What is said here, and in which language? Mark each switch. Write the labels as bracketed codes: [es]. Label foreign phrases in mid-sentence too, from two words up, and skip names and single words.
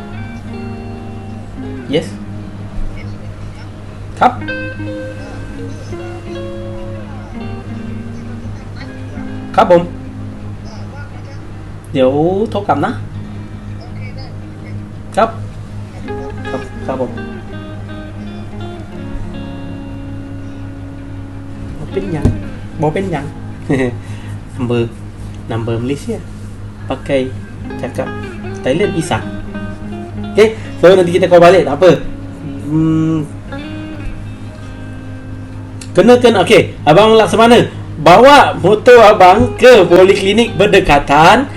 [ms] Yes. [th] ครับ ครับผม เดี๋ยวโทรกลับนะ ครับ ครับผม [tts] บ่เป็นหยัง [ms] number Malaysia pakai cakap Thailand Isan. Okay, so nanti kita call balik, tak apa. Kenakan, okay, Abang Laksamana bawa motor abang ke poliklinik berdekatan.